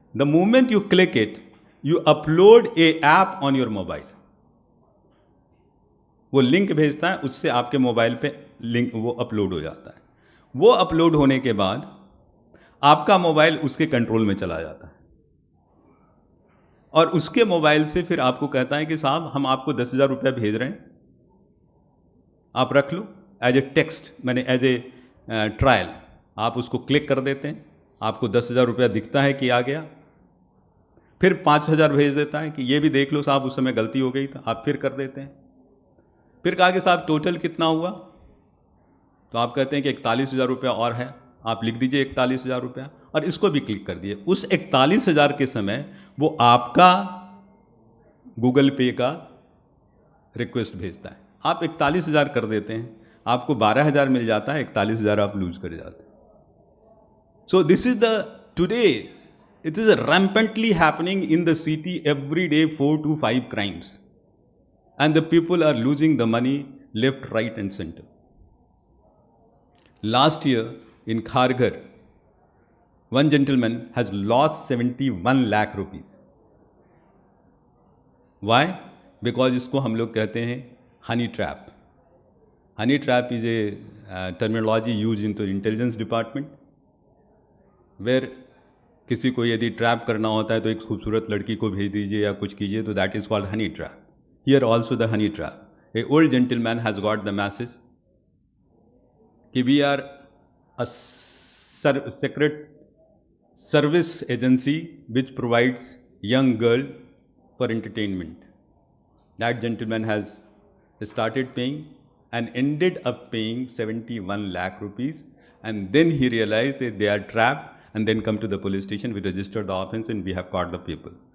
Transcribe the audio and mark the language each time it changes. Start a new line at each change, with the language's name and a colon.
English: The moment you click it, you upload a app on your mobile.
Hindi: वो link भेजता है, उससे आपके मोबाइल पे लिंक वो अपलोड हो जाता है. वो अपलोड होने के बाद आपका मोबाइल उसके कंट्रोल में चला जाता है और उसके मोबाइल से फिर आपको कहता है कि साहब हम आपको 10,000 रुपया भेज रहे हैं, आप रख लो
English: as a text,
Hindi: मैंने
English: As a trial.
Hindi: आप उसको क्लिक कर देते हैं, आपको 10,000 रुपया दिखता है कि आ गया. फिर 5,000 भेज देता है कि ये भी देख लो साहब उस समय गलती हो गई था, आप फिर कर देते हैं. फिर कहा कि साहब टोटल कितना हुआ, तो आप कहते हैं कि 41,000 रुपया और है, आप लिख दीजिए 41,000 रुपया और इसको भी क्लिक कर दिए. उस 41,000 के समय वो आपका गूगल पे का रिक्वेस्ट भेजता है. आप 41,000 कर देते हैं, आपको 12,000 मिल जाता है, 41,000 आप लूज कर जाते हैं.
English: So this is the today it is rampantly happening in the city every day, 4 to 5 crimes, and the people are losing the money left, right and center. Last year in Kharghar, one gentleman has lost 71 lakh rupees. Why?
Hindi: Because इसको हम लोग कहते हैं honey trap. Honey trap
English: is a terminology used in the intelligence department, where
Hindi: किसी को यदि trap करना होता है तो एक खूबसूरत लड़की को भेज दीजिए या कुछ कीजिए, तो
English: That is called honey trap. Here also the honey trap. A old gentleman has got the message कि we are a secret service agency which provides young girl for entertainment. That gentleman has started paying and ended up paying 71 lakh rupees, and then he realized that they are trapped, and then come to the police station, we registered the offense and we have caught the people.